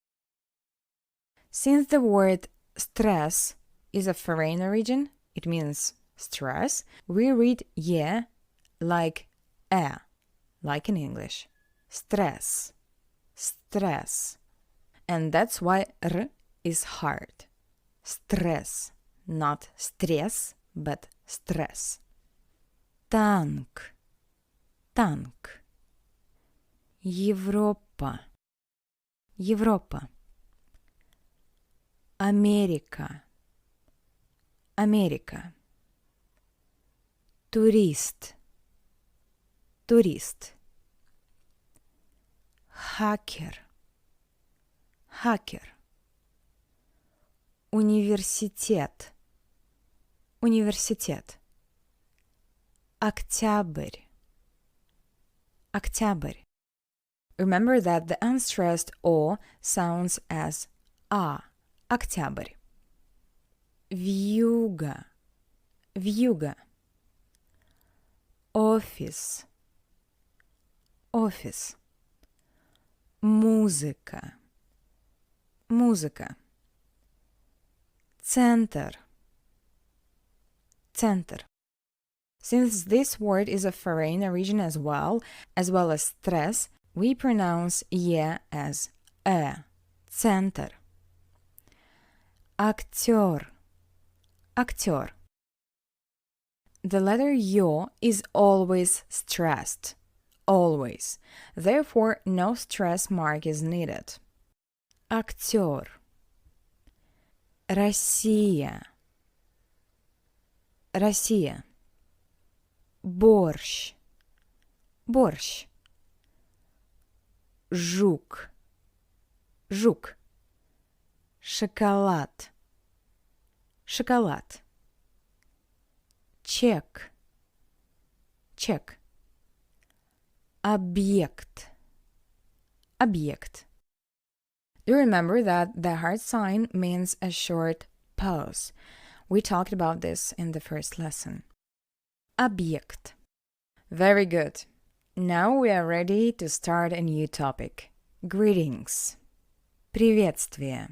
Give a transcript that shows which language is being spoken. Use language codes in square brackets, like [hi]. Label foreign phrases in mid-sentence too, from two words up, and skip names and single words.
[en] Since the word stress is of foreign origin, it means stress, we read ye like e, like in English. Stress. Stress. And that's why r is hard. Stress. Not stress, but stress. [ru] Танк. Танк. Европа. Европа. Америка. Америка. Турист. Турист. Хакер. Хакер. Университет. Университет. Октябрь. Октябрь. [en] Remember that the unstressed O sounds as A. [ru] Октябрь. Вьюга. Вьюга. Офис. Офис. Музыка. Музыка. Центр. Центр. [en] Since this word is a foreign origin as well as stress, we pronounce «е» as «э». [ru] Центр. Актер. Актер. [en] The letter «ё» is always stressed. Always. Therefore, no stress mark is needed. [ru] Актер. Россия. Россия. Борщ. Борщ. Жук. Жук. Шоколад. Шоколад. Чек. Чек. Объект. Объект. [en] Do remember that the heart sign means a short pause. We talked about this in the first lesson. Объект. Very good. Now we are ready to start a new topic. Greetings. [ru] Приветствие.